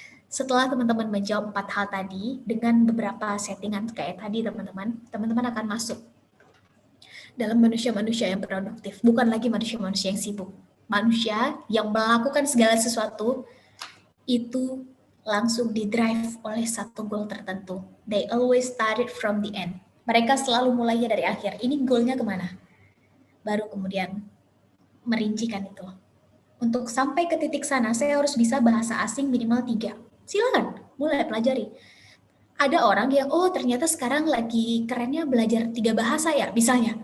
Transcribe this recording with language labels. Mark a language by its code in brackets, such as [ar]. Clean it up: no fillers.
[id] Setelah teman-teman menjawab 4 hal tadi, dengan beberapa settingan kayak tadi teman-teman akan masuk dalam manusia-manusia yang produktif. Bukan lagi manusia-manusia yang sibuk. Manusia yang melakukan segala sesuatu itu langsung di-drive oleh satu goal tertentu. [en] They always started from the end. [id] Mereka selalu mulainya dari akhir. Ini goalnya kemana? Baru kemudian merincikan itu. Untuk sampai ke titik sana, saya harus bisa bahasa asing minimal 3. Silakan, mulai pelajari. Ada orang yang, oh ternyata sekarang lagi kerennya belajar 3 bahasa ya, misalnya.